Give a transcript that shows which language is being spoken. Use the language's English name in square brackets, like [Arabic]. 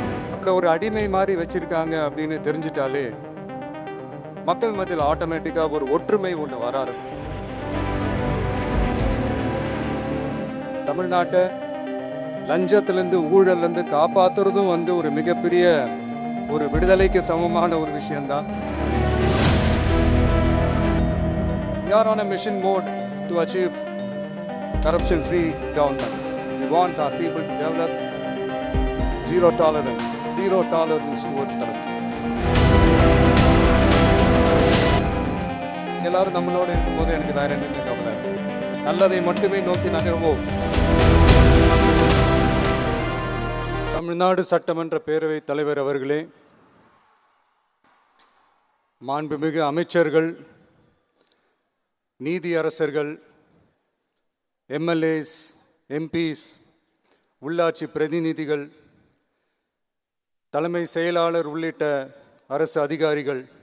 [Tamil] நம்மள ஒரு அடிமை மாதிரி வச்சிருக்காங்க அப்படின்னு தெரிஞ்சிட்டாலே மக்கள் மத்தியில் ஆட்டோமேட்டிக்கா ஒரு ஒற்றுமை ஒன்று வர ஆரம்பிக்கும். தமிழ்நாட்டை லஞ்சத்திலிருந்து ஊழல்லேருந்து காப்பாத்துறதும் ஒரு மிகப்பெரிய ஒரு விடுதலைக்கு சமமான ஒரு விஷயம்தான். [English] We are on a mission mode to achieve corruption-free government. We want our people to develop zero tolerance towards corruption. [Tamil] எல்லாரும் நம்மளோட இருக்கும்போது எனக்கு வேற என்ன கவலை, நல்லதை மட்டுமே நோக்கி நகர்வோம். தமிழ்நாடு சட்டமன்ற பேரவைத் தலைவர் அவர்களே, மாண்புமிகு அமைச்சர்கள், நீதியரசர்கள், எம்எல்ஏஸ், எம்பிஸ், உள்ளாட்சி பிரதிநிதிகள், தலைமை செயலாளர் உள்ளிட்ட அரசு அதிகாரிகள்,